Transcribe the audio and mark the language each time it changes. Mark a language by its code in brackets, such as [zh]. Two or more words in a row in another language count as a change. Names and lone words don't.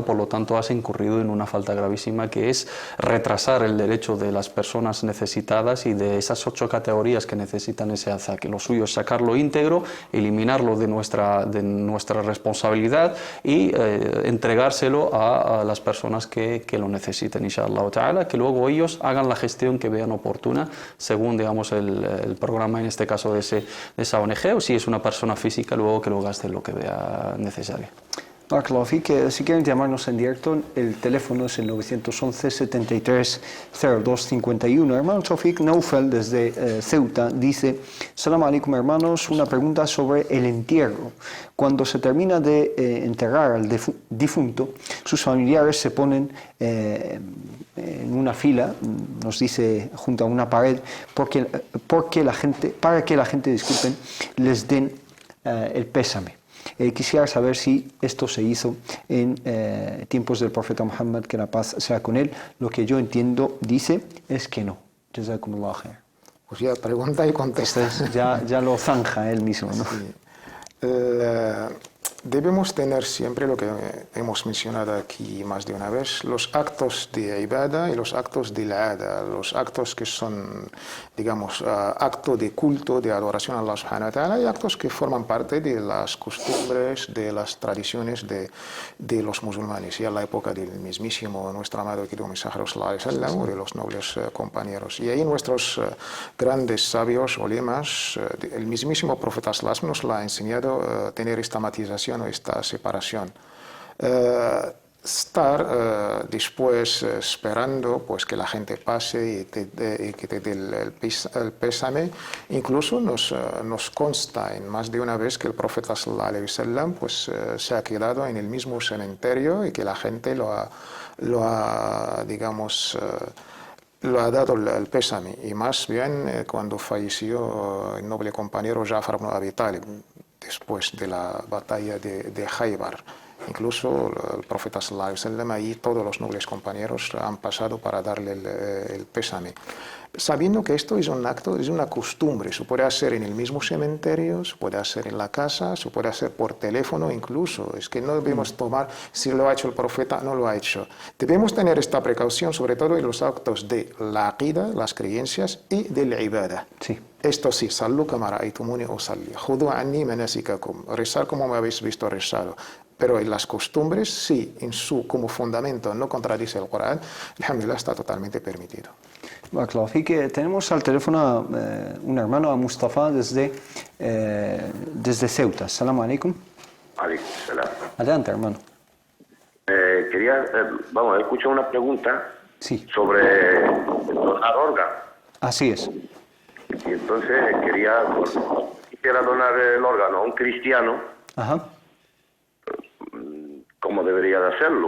[es] Por lo tanto, has incurrido en una falta gravísima, que es retrasar el derecho de las personas necesitadas y de esas 8 categorías que necesitan ese azaque. Lo suyo es sacarlo íntegro, eliminarlo de nuestra responsabilidad y entregárselo a las personas que lo necesiten, [ar] إن شاء الله تعالى, [es] que luego ellos hagan la gestión que vean oportuna, según el programa, en este caso de esa ONG, o si es una persona física, luego que lo gaste lo que vea necesario. [ar] بارك الله فيك. [es] Si quieren llamarnos en directo, el teléfono es el 911 73 02 51. Hermano Tawfiq, Naufal desde Ceuta dice: [ar] سلام عليكم, [es] hermanos. Una pregunta sobre el entierro. Cuando se termina de enterrar al difunto, sus familiares se ponen en una fila, nos dice, junto a una pared, para que la gente, disculpen, les den el pésame. Quisiera saber si esto se hizo en tiempos del profeta Muhammad, que la paz sea con él. Lo que yo entiendo, dice, es que no. [ar] جزاكم الله خير. [es] Pues ya pregunta y contesta. Entonces ya lo zanja él mismo, ¿no? Sí. Debemos tener siempre lo que hemos mencionado aquí más de una vez, los actos de ibada y los actos de l'ada, los actos que son, digamos, acto de culto, de adoración a [ar] الله سبحانه وتعالى, [es] y actos que forman parte de las costumbres, de las tradiciones de los musulmanes, y a la época del mismísimo nuestro amado y querido mensajero [ar] صلى الله عليه وسلم, [es] o de los nobles compañeros. Y ahí nuestros grandes sabios, ulemas, el mismísimo profeta [ar] صلى الله عليه وسلم [es] nos lo ha enseñado tener esta matización o esta separación. Estar después esperando pues que la gente pase y que te dé el pésame, incluso nos consta en más de una vez que el profeta [ar] صلى الله عليه وسلم [es] pues se ha quedado en el mismo cementerio y que la gente lo ha dado el pésame, y más bien cuando falleció el noble compañero Ja'far ibn Abi Talib después de la batalla de Khaybar. Incluso el profeta [ar] صلى الله عليه وسلم, [es] ahí todos los nobles compañeros han pasado para darle el pésame, sabiendo que esto es un acto, es una costumbre. Se puede hacer en el mismo cementerio, se puede hacer en la casa, se puede hacer por teléfono incluso. Es que no debemos tomar si lo ha hecho el profeta, no lo ha hecho. Debemos tener esta precaución, sobre todo en los actos de la aqida, las creencias, y de la ibada. Sí. Esto sí, [ar] صلوا كما رأيتموني أصلي، خذوا عني مناسككم, [es] rezar como me habéis visto rezado. Pero en las costumbres, sí, como fundamento no contradice el Corán, alhamdulillah, está totalmente permitido. Así que tenemos al teléfono a un hermano, a Mustafa, desde Ceuta. [ar] سلام عليكم. عليكم السلام. [es] Adelante, hermano. He escuchado una pregunta sobre donar órganos. Así es. Y entonces quisiera donar el órgano a un cristiano. Ajá. ¿Cómo debería de hacerlo?